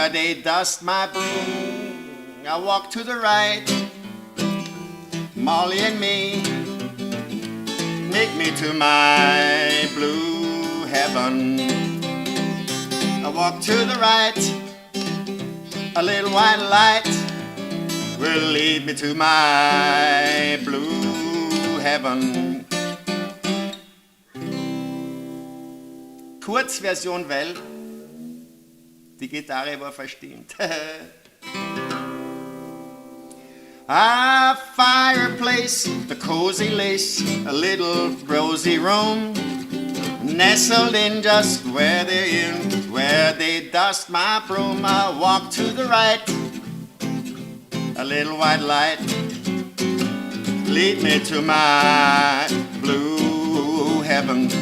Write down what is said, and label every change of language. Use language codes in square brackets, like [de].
[en] where they dust my broom. I walk to the right, Molly and me, make me to my blue heaven. I walk to the right, a little white light will lead me to my blue heaven. [de] Kurzversion, weil die Gitarre war verstimmt. [en] A fireplace, the cozy lace, a little rosy room, nestled in just where they dust my broom. I walk to the right, a little white light, lead me to my blue heaven.